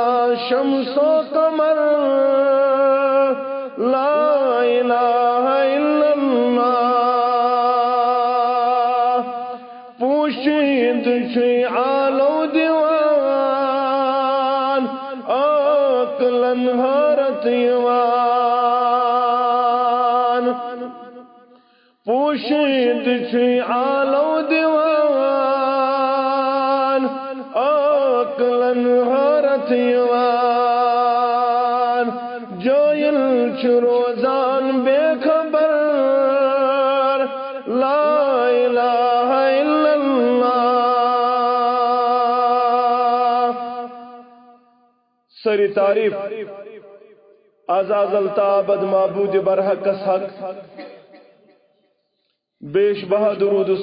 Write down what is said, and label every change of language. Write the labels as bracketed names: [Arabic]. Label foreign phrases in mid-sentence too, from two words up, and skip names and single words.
[Kashmiri] شمس و قمر [Arabic] لا الہ الا اللہ [Kashmiri] پوشید چھ آلو دیوان عقلن حیرت یوان پوشید چھ آلو دیوان عقلن حیرت یوان جویل چھ روزان بے خبر [Arabic] لا الہ الا [Kashmiri] اللہ سری تعریف ازازل تابد معبود برحق حق بیش بہا درود و